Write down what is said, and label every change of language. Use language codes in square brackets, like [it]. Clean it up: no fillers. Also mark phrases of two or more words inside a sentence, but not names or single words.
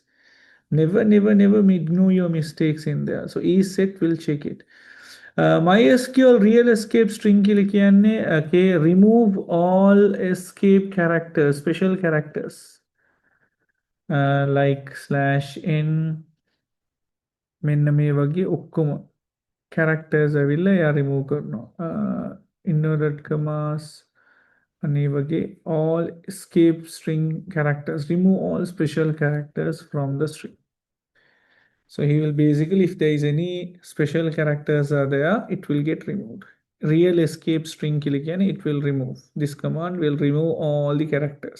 [en] Never, never, never ignore your mistakes in there. So ESET will check it. MySQL real escape string okay, remove all escape characters, special characters, like /n [si] මෙන්න මේ වගේ ඔක්කොම characters ඇවිල්ලා එයා remove කරනවා. [en] inverted commas [si] අනේ වගේ [en] all escape string characters, remove all special characters from the string. So he will basically, if there is any special characters are there, it will get removed. Real escape string it will remove. This command will remove all the characters.